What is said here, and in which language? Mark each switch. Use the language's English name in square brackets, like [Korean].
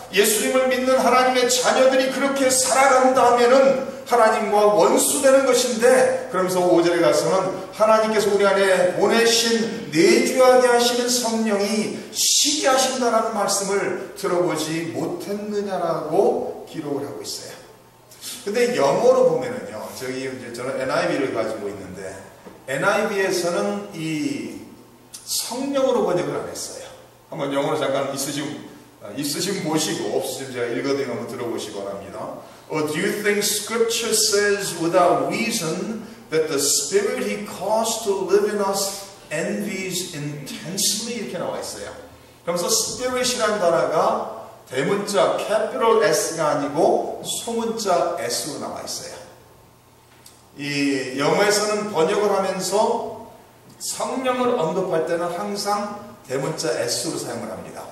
[Korean] 예수님을 믿는 하나님의 자녀들이 그렇게 살아간다면은 하나님과 원수되는 것인데, 그러면서 5절에 가서는 하나님께서 우리 안에 보내신 내주하게 하시는 성령이 시기하신다라는 말씀을 들어보지 못했느냐라고 기록을 하고 있어요. 근데 영어로 보면은요, 저는 NIV를 가지고 있는데 NIV에서는 이 성령으로 번역을 안 했어요. 한번 영어로 잠깐 있으신 보시고 없으시면 제가 읽어드리면 한번 들어보시기 바랍니다. [English] Or do you think Scripture says without reason that the Spirit He caused to live in us envies intensely? [Korean] 이렇게 나와 있어요. 그러면서 Spirit이라는 단어가 대문자 capital S가 아니고 소문자 S로 나와 있어요. 이 영어에서는 번역을 하면서 성령을 언급할 때는 항상 대문자 S로 사용을 합니다.